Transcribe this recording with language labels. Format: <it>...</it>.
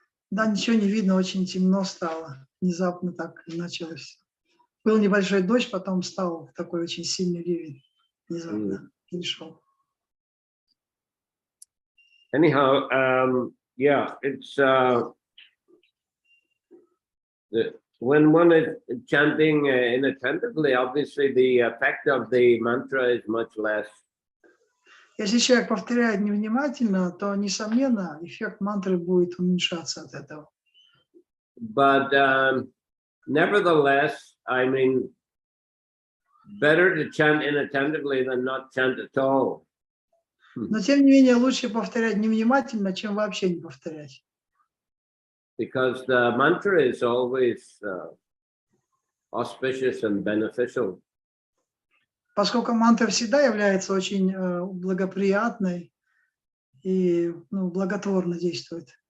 <ru>Да, ничего не видно, очень темно стало. Внезапно так началось. Был небольшой дождь, потом стал такой очень сильный ливень. Внезапно пришел.</ru> <en>Anyhow, yeah, it's when one is chanting inattentively, obviously the effect of the mantra is much less.</en> <ru>Если человек повторяет невнимательно, то, несомненно, эффект мантры будет уменьшаться от этого.</ru> <en>But nevertheless, I mean, better to chant inattentively than not chant at all.</en> <ru>Но, тем не менее, лучше повторять невнимательно, чем вообще не повторять.</ru> <en>Because the mantra is always auspicious and beneficial.</en> <ru>Поскольку мантра всегда является очень благоприятной и благотворно действует.</ru>